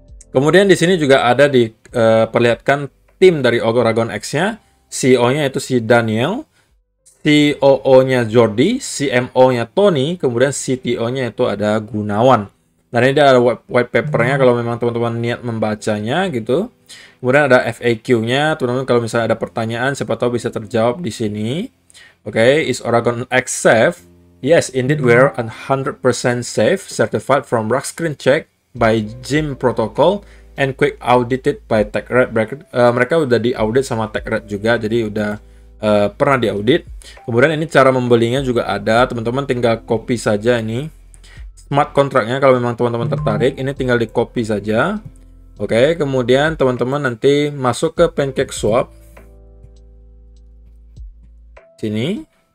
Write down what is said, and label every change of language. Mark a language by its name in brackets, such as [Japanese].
[Indonesian] Kemudian di sini juga ada diperlihatkan tim dari Oragon X-nya, CEO-nya itu si Daniel, COO-nya Jordi, CMO-nya Tony, kemudian CTO-nya itu ada Gunawan. Dan ini ada white paper-nya kalau memang teman-teman niat membacanya gitu. Kemudian ada FAQ-nya, teman-teman kalau misalnya ada pertanyaan, siapa tahu bisa terjawab di sini. Oke, [English] is Oragon X safe? Yes, indeed we're 100% safe, certified from Rock Screen Check by Jim Protocol and quick audited by TechRed. [Indonesian] Mereka udah diaudit sama TechRed juga, jadi udah pernah diaudit. Kemudian ini cara membelinya juga ada, teman-teman tinggal copy saja ini smart contract-nya kalau memang teman-teman tertarik, ini tinggal di copy saja. Oke, kemudian teman-teman nanti masuk ke PancakeSwap sini.